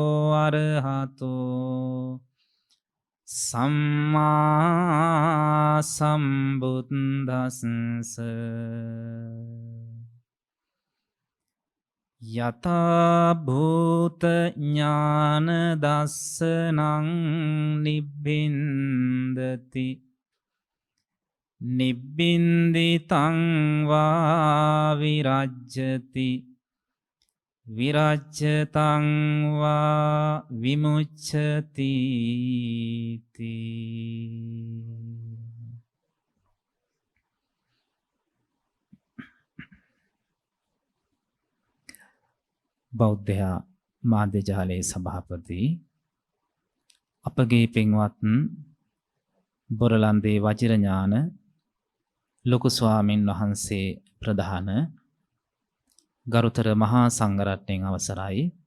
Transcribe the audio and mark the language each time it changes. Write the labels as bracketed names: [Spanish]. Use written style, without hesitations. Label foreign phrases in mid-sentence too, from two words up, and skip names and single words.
[Pali] අරහතෝ සම්මා සම්බුද්දස්ස යතා භූත ඥාන දස්සනං නිබ්බින්දති නිබ්බින්දිතං වා විරජ්ජති විරජ්ජතං වා විමුච්ඡති [Sinhala] බෞද්ධයා මාධ්‍ය ජාලයේ සභාපති අපගේ පින්වත් බොරලන්දේ වජිරඥාන ලොකු ස්වාමින් වහන්සේ ප්‍රධාන ගරුතර මහා සංඝරත්නයන් අවසරයි